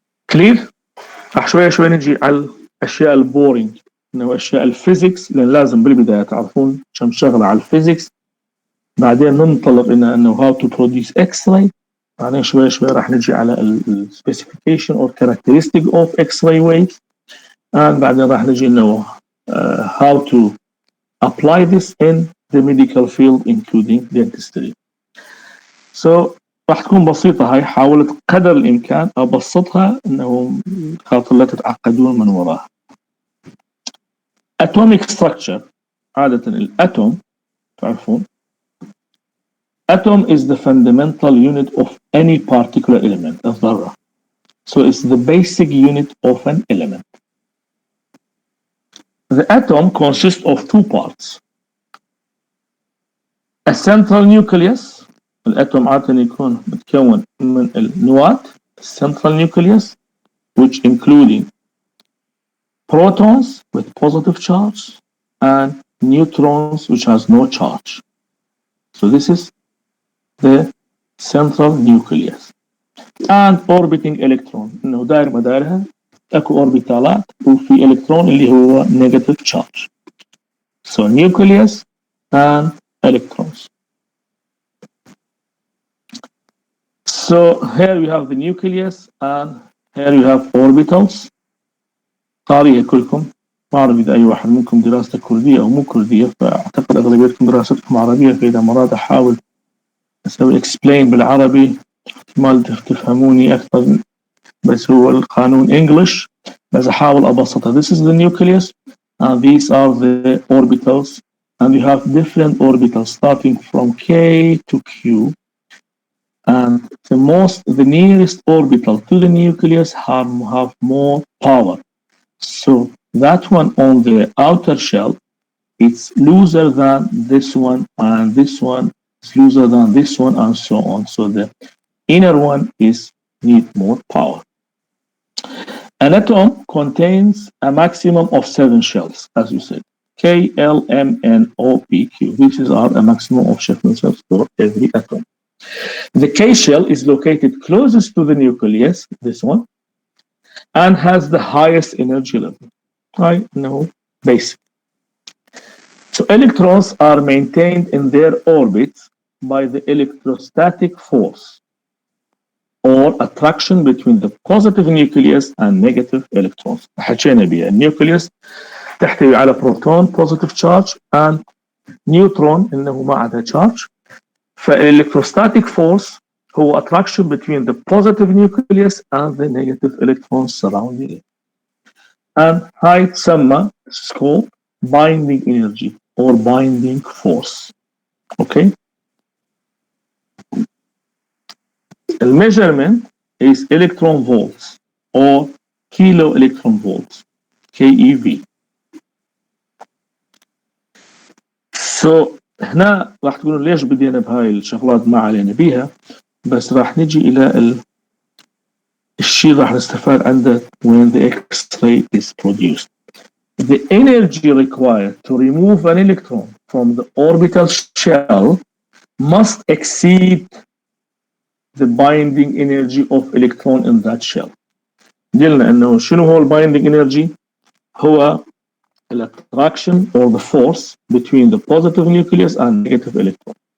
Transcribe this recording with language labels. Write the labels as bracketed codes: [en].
[ar] كلير؟ راح شوي شوي نجي على الاشياء البورينج، انه اشياء الفيزيكس، لان لازم بالبدايه تعرفون كم شغله على الفيزيكس، بعدين ننطلق الى انه [en] how to produce X ray, [ar] بعدين شوي شوي راح نجي على [en] السبيسيفيكيشن or characteristic of X ray wave, [ar] بعدين راح نجي انه هاو تو [en] apply this in the medical field including dentistry. [ar] So راح تكون بسيطة هاي، حاولت قدر الإمكان أبسطها إنه خاطر لا تتعقدون من وراها. [en] Atomic structure، [ar] عادة الأتوم تعرفون [en] atom is the fundamental unit of any particular element، الذرة. So it's the basic unit of an element. The atom consists of 2 parts. A central nucleus، [ar] الأتوم عادة يكون متكون من النواة السنترال نيوكليوس، [en] which including protons with positive charge and neutrons which has no charge. So this is the central nucleus. and orbiting electron [ar] انه داير مدارها اكو اوربيتالات وفي الكترون اللي هو [en] negative charge. So nucleus and electrons. So here we have the nucleus and here you have orbitals. [ar] قاريها كلكم، ما اعرف اذا اي واحد منكم دراسته كرديه او مو كرديه، فاعتقد اغلبيتكم دراستكم عربيه، فاذا مرات احاول اسوي explain بالعربي ما تفهموني اكثر، بس هو القانون English، بس احاول ابسطها. [en] This is the nucleus and these are the orbitals and you have different orbitals starting from K to Q, and the nearest orbital to the nucleus have more power. So that one on the outer shell, it's looser than this one, and this one is looser than this one, and so on. So the inner one need more power. An atom contains a maximum of 7 shells, as you said. K, L, M, N, O, P, Q. These are a maximum of 7 shells for every atom. The K shell is located closest to the nucleus, this one, and has the highest energy level. I know basic. So electrons are maintained in their orbits by the electrostatic force or attraction between the positive nucleus and negative electrons. [ar] حكينا بها النيوكليوس تحتوي على بروتون [en] positive charge and neutron [ar] انه ما عندها [en] charge. فالelectrostatic force هو attraction between the positive nucleus and the negative electrons surrounding it. And [ar] هاي تسمى [en] called binding energy or binding force. Okay? The measurement is electron volts or kilo electron volts, KeV. [ar] So هنا راح تقولون ليش بدينا بهاي الشغلات ما علينا بيها، بس راح نجي إلى الشيء راح نستفاد عنده [en] when the X-ray is produced. The energy required to remove an electron from the orbital shell must exceed the binding energy of electron in that shell. [ar] قلنا انه شنو هو البايندينج انرجي؟ هو الاتراكشن [en] or the force between the positive nucleus and negative electron.